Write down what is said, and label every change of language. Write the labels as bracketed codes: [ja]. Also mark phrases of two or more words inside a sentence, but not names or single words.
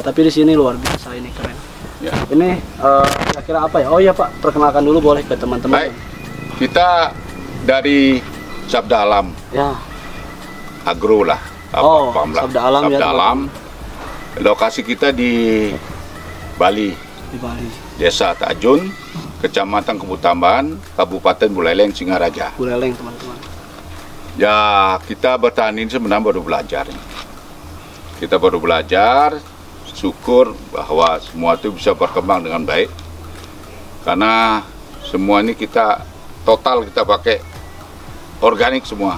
[id] Tapi di sini luar biasa, ini keren. Ya. Ini kira-kira apa ya? Oh iya Pak, perkenalkan dulu boleh ke teman-teman. Baik. Kita dari Sabda Alam. Ya. Agro lah. Sabda Alam ya. Sabda Alam. Lokasi kita di Bali. Di Bali. Desa Tajun, Kecamatan Kebutamban, Kabupaten Buleleng, Singaraja. Buleleng teman-teman. Ya, kita bertani sebenarnya baru belajar. Kita baru belajar, syukur bahwa semua itu bisa berkembang dengan baik. Karena semua ini kita pakai organik semua.